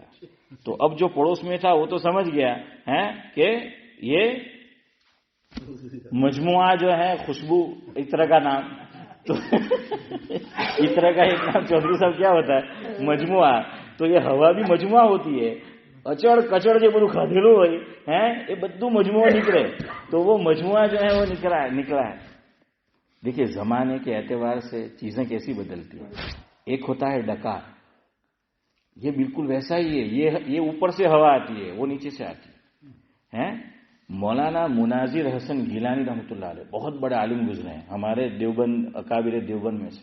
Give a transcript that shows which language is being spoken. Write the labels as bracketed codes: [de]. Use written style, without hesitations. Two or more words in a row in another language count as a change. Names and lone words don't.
[ur] تو اب جو پڑوس میں تھا وہ تو سمجھ گیا کہ یہ مجموعہ جو ہے خوشبو عطر کا نام، تو عطر کا ایک نام چودھری صاحب کیا ہوتا ہے؟ مجموعہ. تو یہ ہوا بھی مجموعہ ہوتی ہے. اچڑ کچڑ جو [gu] બધું ખાધેલું હોય હે એ બધું મજમુઆ નીકળે. [ur] تو وہ مجموعہ جو ہے وہ نکلا ہے. دیکھیے زمانے کے اعتبار سے چیزیں کیسی بدلتی ہیں. ایک ہوتا ہے ڈکار، یہ بالکل ویسا ہی ہے. یہ اوپر سے ہوا آتی ہے، وہ نیچے سے آتی ہے. مولانا مناظر حسن گیلانی رحمۃ اللہ علیہ بہت بڑے عالم گزرے ہیں ہمارے دیوبند، اکابر دیوبند میں سے.